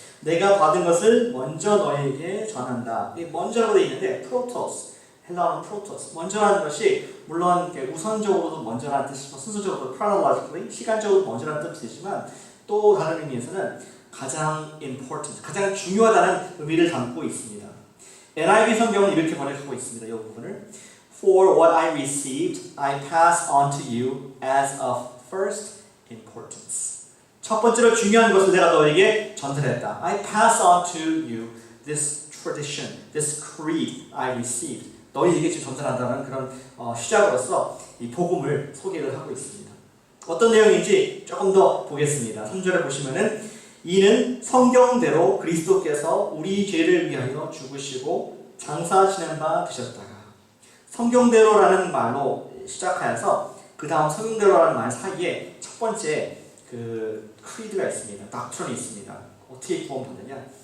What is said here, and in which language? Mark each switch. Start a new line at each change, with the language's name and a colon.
Korean: 내가 받은 것을 먼저 너에게 전한다. 이 먼저라고 되어 있는데 프로토스, 헬라어는 프로토스. 먼저라는 것이 물론 우선적으로도 먼저라는 뜻이고 순서적으로도 chronologically, 시간적으로 먼저라는 뜻이지만 또 다른 의미에서는 가장 important, 가장 중요하다는 의미를 담고 있습니다. NIV 성경은 이렇게 번역하고 있습니다.
English: 이 부분을 For what I received, I pass on to you as of first importance.
Korean: 첫 번째로 중요한 것을 내가 너에게 전달했다.
English: I pass on to you this tradition, this creed I received.
Korean: 너희에게 지금 전달한다는 그런 시작으로서 이 복음을 소개를 하고 있습니다. 어떤 내용인지 조금 더 보겠습니다. 3절에 보시면은 이는 성경대로 그리스도께서 우리 죄를 위하여 죽으시고 장사하시는 바 되셨다가, 성경대로라는 말로 시작하여서 그 다음 성경대로라는 말 사이에 첫 번째 크리드가 있습니다. 닥트론이 있습니다. 어떻게 구원받느냐?